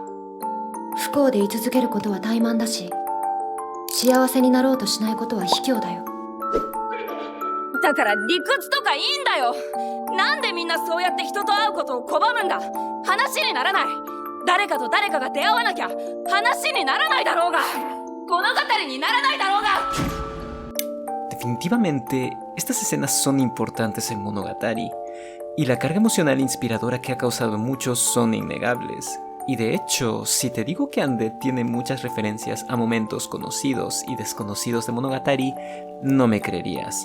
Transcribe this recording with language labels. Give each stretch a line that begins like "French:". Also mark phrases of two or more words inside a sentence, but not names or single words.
Japanese: 不幸で居続けることは怠慢だし、幸せになろうとしないことは卑怯だよ。だから理屈とかいいんだよ。なんでみんなそうやって人と会うことを拒むんだ。話にならない。誰かと誰かが出会わなきゃ話にならないだろうが、物語にならないだろうが。
Spanish: Definitivamente, estas escenas son importantes en Monogatari, y la carga emocional inspiradora que ha causado en muchos son innegables. Y de hecho, si te digo que Undead tiene muchas referencias a momentos conocidos y desconocidos de Monogatari, no me creerías.